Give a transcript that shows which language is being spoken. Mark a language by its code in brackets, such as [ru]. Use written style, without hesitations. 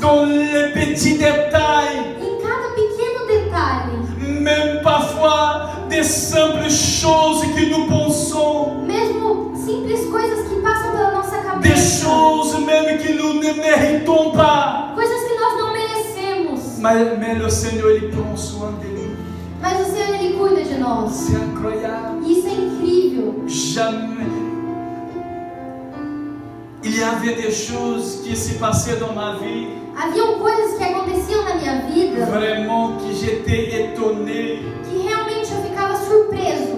[fr] dans les petits détails. [pt] Em cada pequeno detalhe. [fr] Même parfois des simples choses que nous pensons. [pt] Mesmo simples coisas que passam pela nossa [fr] Des [pt] cabeça. [fr] choses même que nous ne méritons pas. [pt] Coisas que nós não merecemos. [fr] Mais le Seigneur, il prend soin de nous. [pt] Mas o Senhor, ele cuida de nós. [fr] C'est incroyable. [pt] Isso é incrível. [fr] Jamais. Il y avait des choses qui se passaient dans ma vie, [pt] Haviam coisas que aconteciam na minha vida [fr] vraiment que j'étais étonné. [pt] que realmente eu ficava surpreso.